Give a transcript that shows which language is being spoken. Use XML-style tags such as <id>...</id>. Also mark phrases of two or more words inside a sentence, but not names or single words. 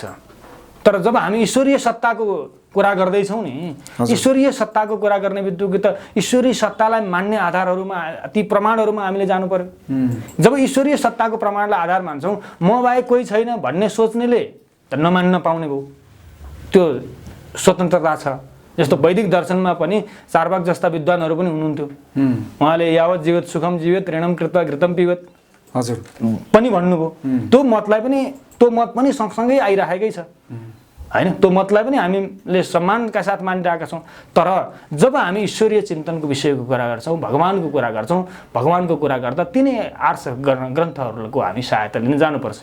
<ne>तर जब हामी ईश्वरीय सत्ताको कुरा गर्दैछौँ नि ईश्वरीय सत्ताको कुरा गर्ने बित्तिकै त ईश्वरीय सत्तालाई मान्ने आधारहरूमा ती प्रमाणहरूमा हामीले जानु पर्यो। जब ईश्वरीय सत्ताको प्रमाणलाई आधार मान्छौँ म बाहेक कोही छैन भन्ने सोच्नेले त नमान्न पाउने भयो। त्यो स्वतन्त्रता छ। जस्तो वैदिक दर्शनमा पनि चार्वाक जस्ता विद्वानहरू पनि हुनुहुन्थ्यो।</ne> <sa>उहाँले यावत जीवित सुखम जीवित ऋणम कृत्वा घृतम पिबत</sa> <ne>हजुर पनि भन्नुभयो। त्यो मत पनि सँगसँगै आइराखेकै छ हैन। त्यो मतलाई पनि हामीले सम्मानका साथ मानिरहेका छौँ। तर जब हामी ईश्वरीय चिन्तनको विषयको कुरा गर्छौँ भगवानको कुरा गर्छौँ भगवानको कुरा गर्दा तिनै आर्ष ग्रन्थहरूको हामी सहायता लिन जानुपर्छ।</ne>